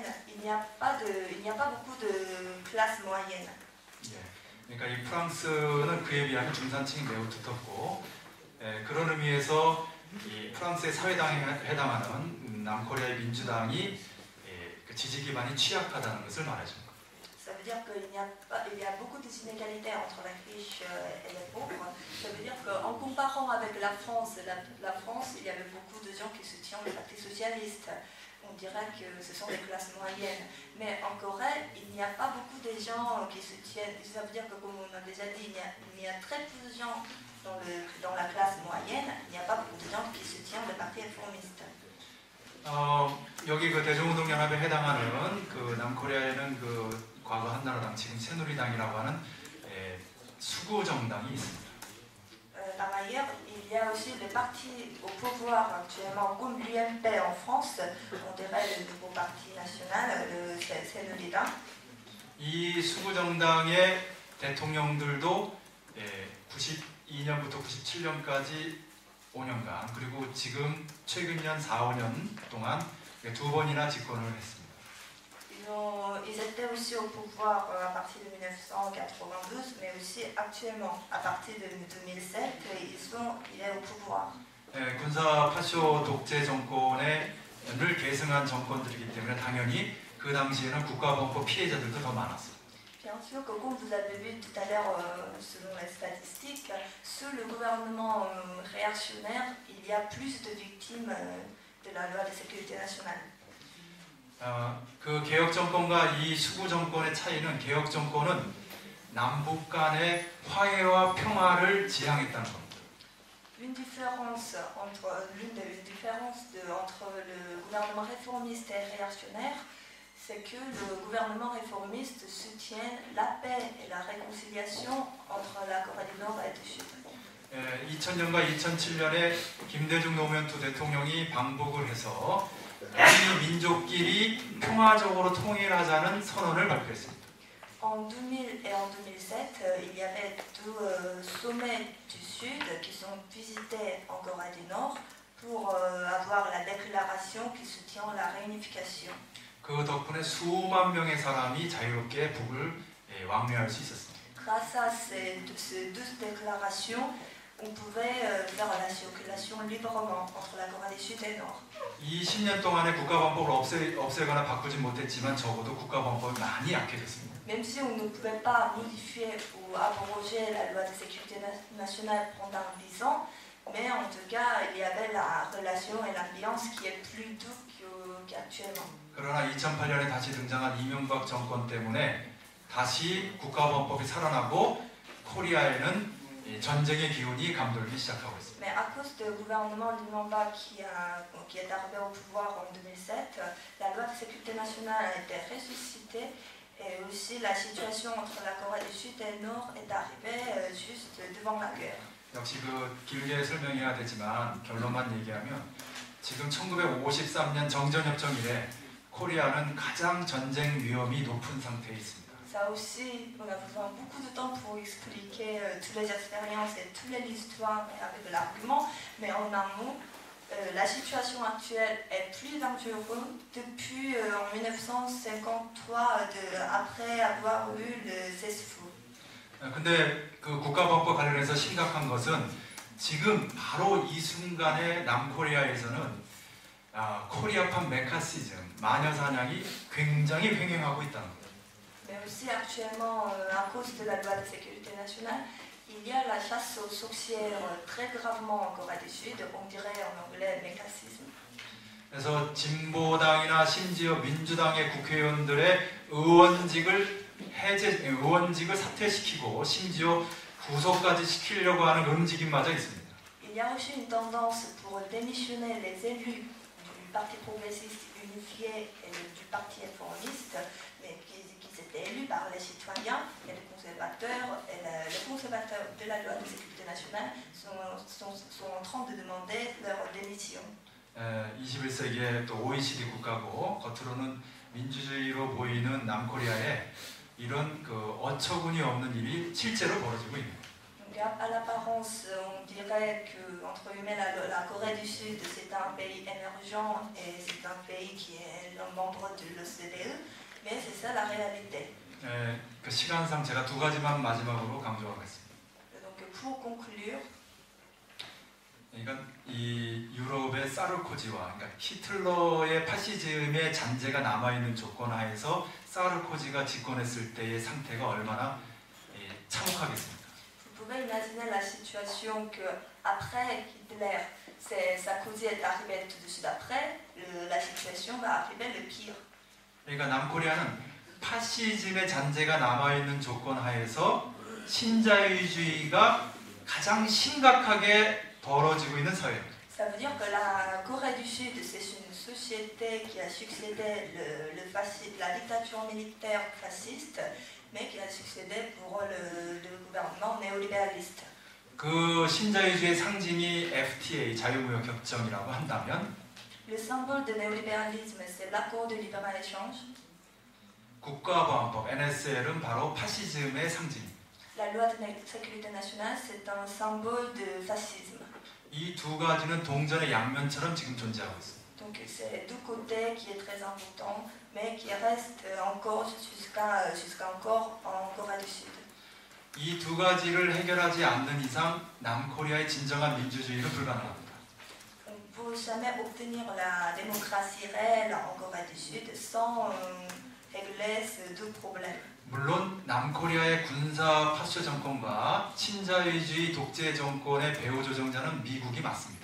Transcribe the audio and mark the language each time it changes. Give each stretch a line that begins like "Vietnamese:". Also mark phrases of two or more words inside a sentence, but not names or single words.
French: Il n'y a pas beaucoup de classe moyenne.
Korean: 그러니까 이 프랑스는 그에 비하면 중산층이 매우 두텁고 그런 의미에서 이 프랑스의 사회당에 해당하는 남코리아의 민주당이 지지 기반이 취약하다는 것을 말해줍니다.
French: Ça veut dire qu'il y a beaucoup d'inégalités entre les riches et les pauvres. Ça veut dire qu'en comparant avec la France, il y avait beaucoup de gens qui soutiennent le Parti socialiste. on dirait que ce sont des classes moyennes. Mais en Corée, il n'y a pas beaucoup de gens qui se tiennent. Ça veut dire que, comme on a déjà dit, il y a très peu de gens dans la classe moyenne. Il n'y a pas beaucoup de gens qui se tiennent le parti réformiste.
Korean: 여기 그 대중운동연합에 해당하는 그 남코리아에는 그 과거 한나라당, 지금 새누리당이라고 하는 수구 정당이 있습니다.
French: Par ailleurs, il y a aussi le parti au pouvoir actuellement, comme l'UMP en France, on dirait le nouveau parti national, c'est le Liban.
Korean: 이 수구 정당의 대통령들도 92년부터 97년까지 5년간 그리고 지금 최근 년 4, 5년 동안 2번이나 집권을 했습니다.
French: Ils étaient aussi au pouvoir à partir de 1992, mais aussi actuellement, à partir de 2007, il est au pouvoir.
Korean: 군사 파쇼 독재 정권을 계승한 정권들이기 때문에 당연히 그 당시에는 국가범법 피해자들도 더 많았어요.
French: Bien sûr que comme vous avez vu tout à l'heure, selon les statistiques, sous le gouvernement réactionnaire, il y a plus de victimes de la loi de sécurité nationale.
Korean: 그 개혁 정권과 이 수구 정권의 차이는 개혁 정권은 남북 간의 화해와 평화를 지향했다는 겁니다.
French: L'une des différences entre le gouvernement réformiste et réactionnaire, c'est que le gouvernement réformiste soutient la paix et la réconciliation entre la Corée du Nord et du Sud.
Korean: 2000년과 2007년에 김대중 노무현 두 대통령이 방북을 해서 이 민족끼리 평화적으로 통일하자는 선언을 발표했습니다.
French: En 2000 et en 2007, il y avait deux sommets du Sud qui sont visités en Corée du Nord pour avoir la déclaration qui soutient la réunification.
Korean: 그 덕분에 수만 명의 사람이 자유롭게 북을 왕래할 수 있었습니다.
French: Grâce à ces deux déclarations, on pouvait faire la circulation librement entre la Corée du Sud et du Nord.
Korean: 이 10년 동안에 국가범법을 없애거나 바꾸지 못했지만 적어도 국가범법이 많이 약해졌습니다.
French: Même si on ne pouvait pas modifier ou abroger la loi de sécurité nationale pendant 10 ans, mais en tout cas, il y avait la relation et l'ambiance qui est plus douce qu'actuellement.
Korean: 그러나 2008년에 다시 등장한 이명박 정권 때문에 다시 국가범법이 살아나고 코리아에는 전쟁의 기운이 감돌기 시작하고 있습니다.
French: Mais à cause du gouvernement Lumumba qui est arrivé au pouvoir en 2007, la loi de sécurité nationale a été ressuscitée et aussi la situation entre la Corée du Sud et du Nord est arrivée juste devant la guerre.
Korean: 역시 그 길게 설명해야 되지만 결론만 얘기하면 지금 1953년 정전협정 이래 코리아는 가장 전쟁 위험이 높은 상태에 있습니다.
French: Ça aussi, on a besoin beaucoup de temps pour expliquer toutes les expériences et toute l'histoire avec de l'argument, mais en amont, la situation actuelle est plus dangereuse depuis en 1953, après avoir eu le cessez-feu.
Korean: 근데 그 국가범법 관련해서 심각한 것은 지금 바로 이 순간에 남코리아에서는 코리아판 메카시즘, 마녀 사냥이 굉장히 횡행하고 있다는 거예요.
French: Mais aussi actuellement, à cause de la loi de sécurité nationale, il y a la chasse aux sorcières très gravement en Corée du Sud, on dirait en anglais mécacisme.
Korean: 그래서 진보당이나 심지어 민주당의 국회의원들의 의원직을 사퇴시키고 심지어 구속까지 시키려고 하는 움직임마저 있습니다.
French: Il y a aussi une tendance pour démissionner les élus du Parti progressiste unifié et du Parti réformiste, mais qui étaient élus par les citoyens et les conservateurs. Et les conservateurs de la loi de sécurité nationale sont en train de demander leur démission.
Korean: 21세기의 또 OECD 국가고 겉으로는 민주주의로 보이는 남코리아에 이런 그 어처구니 없는 일이 실제로 벌어지고 있습니다.
French: À l'apparence, on dirait que entre guillemets, la Corée du Sud c'est un pays émergent et c'est un pays qui est membre de l'OCDE, mais c'est ça la réalité.
Korean: 그 시간상 제가 두 가지만 마지막으로 강조하겠습니다.
French: Donc pour conclure,
Korean: 그러니까 이 유럽의 사르코지와 그러니까 히틀러의 파시즘의 잔재가 남아 있는 조건 하에서 사르코지가 집권했을 때의 상태가 얼마나 참혹하겠습니까?
French: vous pouvez imaginer imaginez la situation qu'après Hitler, Sarkozy est arrivé tout de suite après, la situation va arriver le pire.
Korean: 그러니까 남코리아는 파시즘의 잔재가 남아있는 조건 하에서 신자유주의가 가장 심각하게 벌어지고 있는 사회입니다.
French: Ça veut dire que la Corée du Sud, c'est une société qui a succédé la dictature militaire fasciste, mais qui a succédé pour le gouvernement néolibéraliste.
Korean: 그 신자유주의 상징이 FTA 자유무역 협정이라고 한다면
French: Le symbole de néolibéralisme, c'est l'accord de libre-échange.
Korean: 국가보안법 NSL은 바로 파시즘의 상징입니다.
French: La loi de sécurité nationale, c'est un symbole de fascisme.
Korean: 이 두 가지는 동전의 양면처럼 지금 존재하고 있습니다.
French: Donc c'est deux côtés qui est très important, mais qui reste encore jusqu'à encore en Corée du Sud.
Korean: 이 두 가지를 해결하지 않는 이상 남코리아의 진정한 민주주의는 불가능합니다.
French: On ne peut jamais obtenir la démocratie réelle en Corée du Sud sans régler ces deux problèmes.
Korean: 물론 남코리아의 군사 파쇼 정권과 친자유주의 독재 정권의 배후 조정자는 미국이 맞습니다.